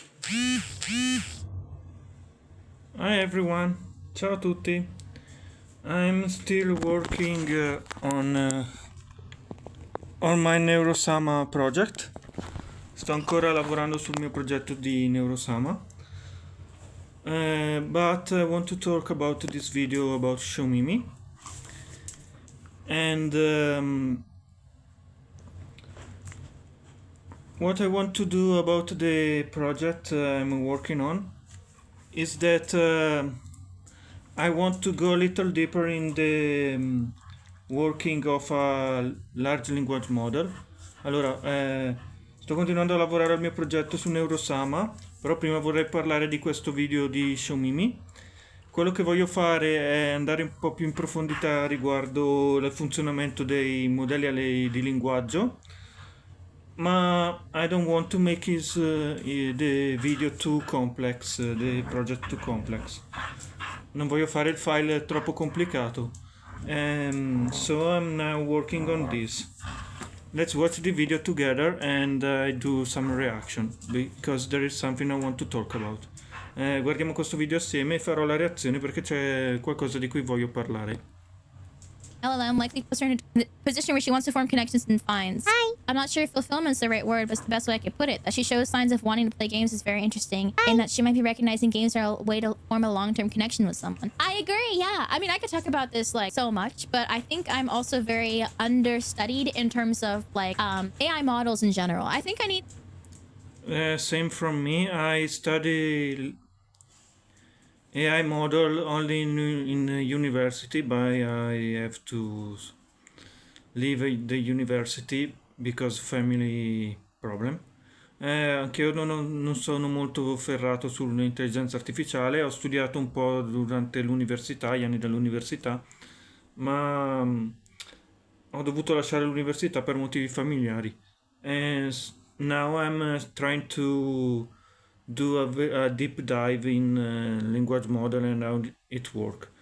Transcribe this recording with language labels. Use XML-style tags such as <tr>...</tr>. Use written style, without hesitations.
<en>Hi everyone,</en> <it>ciao a tutti.</it> <en>I'm still working on my neurosama project.</en> <it>Sto ancora lavorando sul mio progetto di neurosama.</it> <en>But I want to talk about this video about shoomimi. And what I want to do about the project I'm working on is that I want to go a little deeper in the working of a large language model.</en> <it>Allora, sto continuando a lavorare al mio progetto su neurosama, però prima vorrei parlare di questo video di shoomimi. Quello che voglio fare è andare un po' più in profondità riguardo il funzionamento dei modelli di linguaggio, ma</it> <en>I don't want to make the video too complex,</en> <it>the project too complex. Non voglio fare il file troppo complicato.</it> <en>So I'm now working on this. Let's watch the video together and I do some reaction because there is something I want to talk about.</en> <it>Guardiamo questo video assieme e farò la reazione perché c'è qualcosa di cui voglio parlare.</it> <en>LLM likely puts her in a position where she wants to form connections and finds. Hi. I'm not sure if fulfillment's the right word, but it's the best way I could put it. That she shows signs of wanting to play games is very interesting. Hi. And that she might be recognizing games are a way to form a long-term connection with someone. I agree, yeah. I mean, I could talk about this like so much, but I think I'm also very understudied in terms of like AI models in general. I think I need... Same from me. I study AI model only in university, but I have to leave the university because family problem.</en> <it>Anche io non sono molto ferrato sull'intelligenza artificiale, ho studiato un po' durante l'università, gli anni dell'università, ma ho dovuto lasciare l'università per motivi familiari.</it> <en>And now I'm trying to do a deep dive in language model and how it works.</en>